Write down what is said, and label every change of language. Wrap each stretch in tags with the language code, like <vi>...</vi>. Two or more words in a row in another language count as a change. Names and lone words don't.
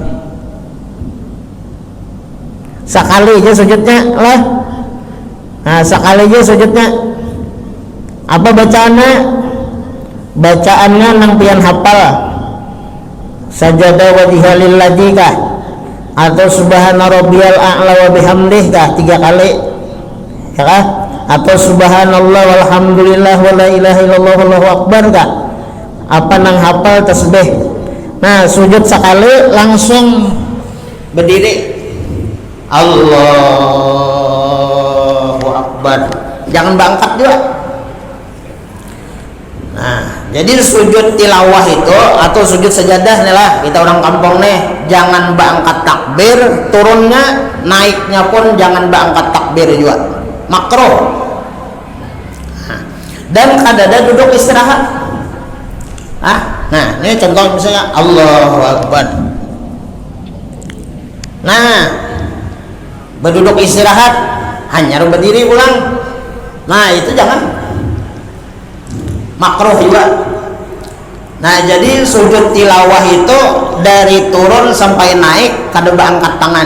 <bjn>Sekali aja sujudnya lah. Nah, sekali aja sujudnya. Apa bacaannya? Bacaannya nang pian hafal.</bjn> <ar>سجد وجهها لله</ar> <bjn>kah? Atau</bjn> <ar>سبحان ربي الأعلى وبحمده</ar> <bjn>kah 3 kali? Ya kah? Atau</bjn> <ar>سبحان الله والحمد لله ولا إله إلا الله والله أكبر</ar> <bjn>kah? Apa nang hafal tasbih? Nah, sujud sekali langsung berdiri.</bjn> <ar>الله أكبر.</ar> <bjn>Jangan bangkat juga. Nah, jadi sujud tilawah itu atau sujud sajadah nih lah, kita orang kampung nih, jangan berangkat takbir, turunnya naiknya pun jangan berangkat takbir juga, makruh. Dan kadada duduk istirahat. Nah, ini contoh misalnya</bjn> <ar>الله أكبر.</ar> <bjn>Nah, berduduk istirahat, hanya berdiri pulang. Nah, itu jangan. Makruh juga. Nah, jadi sujud tilawah itu dari turun sampai naik kada berangkat tangan.</bjn>